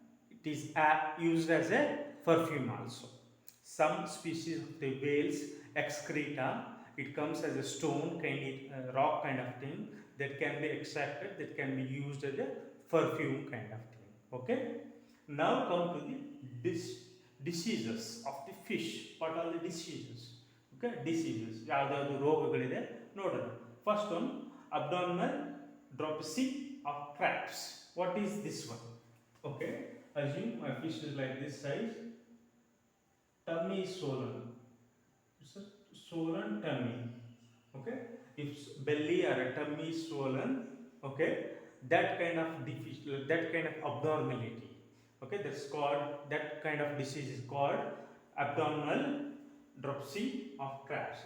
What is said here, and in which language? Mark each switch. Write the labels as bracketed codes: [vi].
[en] It is used as a perfume also. Some species of the whales excreta, it comes as a stone kind of rock kind of thing that can be extracted, that can be used as a perfume kind of thing. Okay, now come to the diseases of the fish. What are the diseases? [kn] Okay, diseases ಯಾವ್ದಾದ್ರು ರೋಗಗಳಿದೆ ನೋಡೋಣ. [en] First one, abdominal dropsy of crabs. What is this one? Okay, assume my fish is like this size, tummy is swollen, it's a swollen tummy. Okay, if belly or a tummy is swollen, okay, that kind of deficiency, that kind of abnormality, okay, that's called, that kind of disease is called abdominal dropsy of crabs.